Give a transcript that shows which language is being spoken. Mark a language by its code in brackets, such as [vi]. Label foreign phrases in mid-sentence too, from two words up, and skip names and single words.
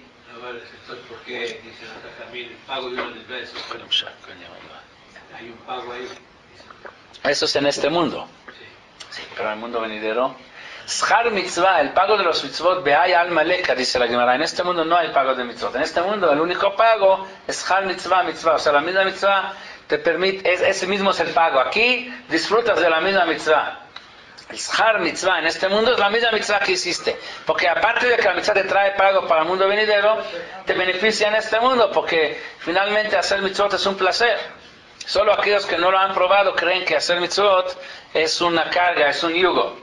[es] Entonces, ¿por qué dice también el pago de una desgracia? Hay un pago ahí. Eso es en este mundo. Sí, pero en el mundo venidero. [he] שכר מצוה, [es] el pago de los mitzvot, [arc] בהאי עלמא ליכא, [es] dice la Gemara. En este mundo no hay pago de mitzvot. En este mundo el único pago es [he] שכר מצוה, מצוה. [es] O sea, la misma mitzvah te permite, ese mismo es el pago. Aquí disfrutas de la misma mitzvah. El [he] שכר מצוה [es] en este mundo es la misma mitzvah que hiciste. Porque aparte de que la mitzvah te trae pago para el mundo venidero, te beneficia en este mundo. Porque finalmente hacer mitzvot es un placer. Solo aquellos que no lo han probado creen que hacer mitzvot es una carga, es un yugo.